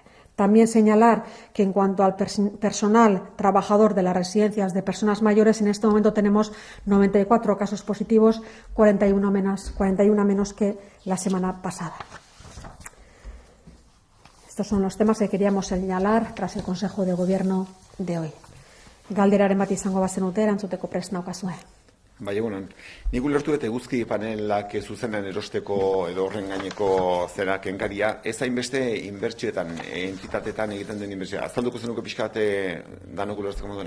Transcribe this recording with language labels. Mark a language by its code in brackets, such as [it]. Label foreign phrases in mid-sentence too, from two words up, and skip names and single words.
[es] También señalar que en cuanto al personal trabajador de las residencias de personas mayores, en este momento tenemos 94 casos positivos, 41 menos que la semana pasada. Estos son los temas que queríamos señalar tras el Consejo de Gobierno de hoy. [eu] Galderaren bat izango bazenute, erantzuteko prest naukazue. Bai, egunon. Nik ulertu eta eguzki panelak zuzenean erosteko edo horren gaineko zera kenkaria, ez hainbeste inbertsioetan, entitatetan egiten den inbertsioa. Azalduko zenuko pixka bat danok ulertzeko moduen?